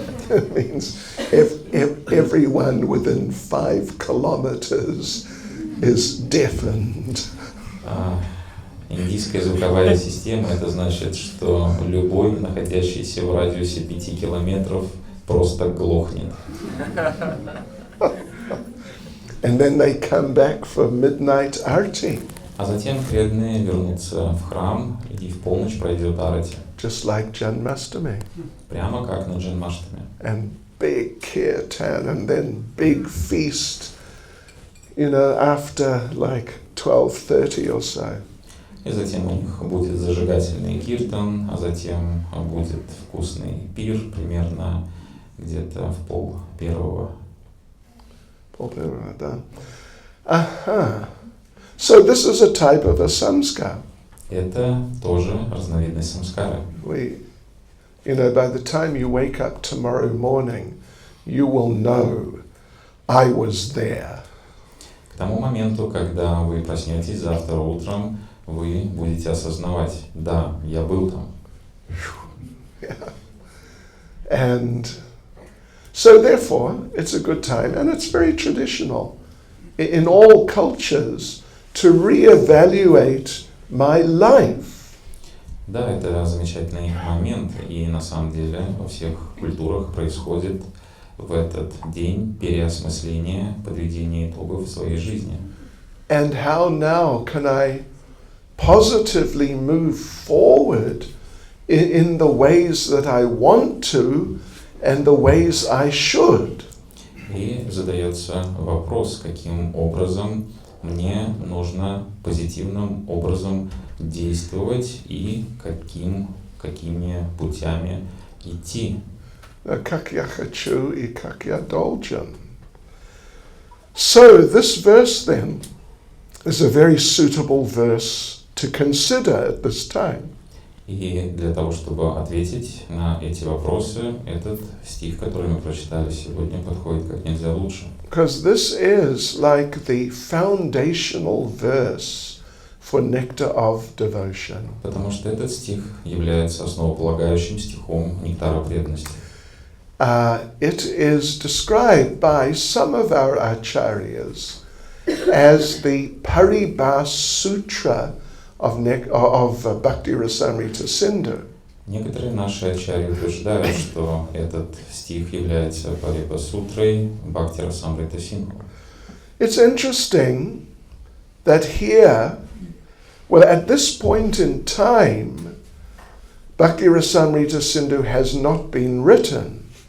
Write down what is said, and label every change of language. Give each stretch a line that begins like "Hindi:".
English: It means everyone within 5 kilometers is deafened.
Russian: Индийская звуковая система — это значит, что любой, находящийся в радиусе 5 километров, просто глохнет.
English: And then they come back for midnight arti.
Russian: А затем преданные вернутся в храм, и в полночь пройдет арати.
English: Just like Janmashtami.
Russian: Прямо как на Джанмаштами.
English: And big kirtan and then big feast, after like 12:30 or so.
Russian: И затем у них будет зажигательный киртан, а затем будет вкусный пир, примерно где-то в 12:30.
English: Aha. So this is a type of a samskar.
Russian: Это тоже разновидность самскары.
English: By the time you wake up tomorrow morning, you will know, I was there.
Russian: К тому моменту, когда вы проснетесь завтра утром, вы будете осознавать, да, я был там.
English: Yeah. And so therefore, it's a good time, and it's very traditional in all cultures to reevaluate my life.
Russian: Да, это замечательный момент, и на самом деле во всех культурах происходит в этот день переосмысление, подведение итогов своей жизни.
English: And how now can I positively move forward in the ways that I want to and the ways I should?
Russian: И задается вопрос, каким образом мне нужно позитивным образом действовать и какими путями идти. Как я хочу и как я должен.
English: So this verse then is a very suitable verse to consider at this time.
Russian: И для того, чтобы ответить на эти вопросы, этот стих, который мы прочитали сегодня, подходит как нельзя лучше.
English: Because this is like the foundational verse for nectar of devotion.
Russian: Потому что этот стих является основополагающим стихом нектара преданности.
English: It is described by some of our acharyas as the Paribhas Sutra of Bhakti Rasamrita Sindhu.
Russian: Некоторые наши ачарьи утверждают, что этот стих является Парибха-сутрой Бхакти Расамрита Синдху.
English: It's interesting that here, at this point in time, Bhakti Rasamrita Sindhu has not been written.